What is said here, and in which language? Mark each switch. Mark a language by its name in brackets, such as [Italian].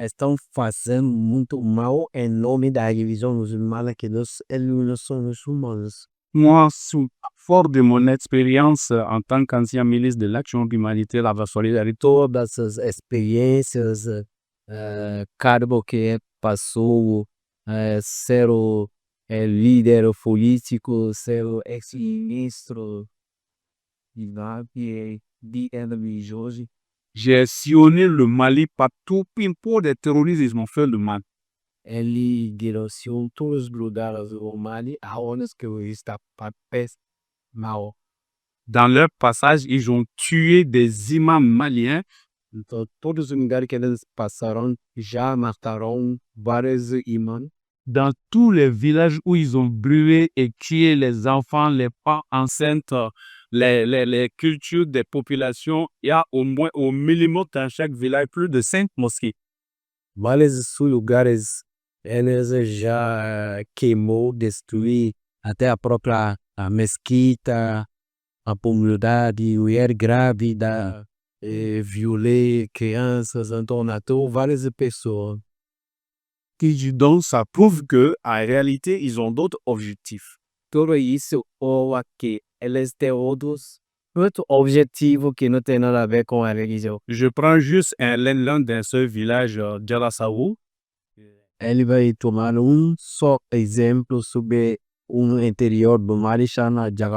[Portuguese] Estão fazendo muito mal em nome da religião muçulmana, que eles não são muçulmanos. [French] Moi, fort de mon expérience en tant qu'ancien ministre de l'Action humanitaire à la solidarité, [Portuguese] Todas as experiências, cargo que passou, ser o líder político, ser o ex-ministro de religioso. [French] j'ai sillonné le Mali partout, pour des terroristes, ils m'ont fait le mal. [Portuguese] Ele direcionou todos os lugares do Mali aonde que está mal. [French] Dans leur passage, ils ont tué des imams maliens. [Portuguese] Então, todos os lugares que eles passaram já mataram vários imãs. [French] Dans tous les villages où ils ont brûlé et tué les enfants, les femmes enceintes, les cultures des populations, il y a au moins au minimum dans chaque village plus de 5 mosquées. [Portuguese] Vários lugares eles já queimou, destruiu até a própria mesquita, a comunidade, mulher grávida, violei crianças, então matou várias pessoas. [French] Donc, ça prouve que en réalité, ils ont d'autres objectifs. [Portuguese] Tudo isso prova que eles têm outro objetivo que não tem nada a ver com a religião. [French] Je prends juste l'un d'un seul village, Djarasawu. [Portuguese] Ele vai tomar só exemplo sobre interior do Mali, chama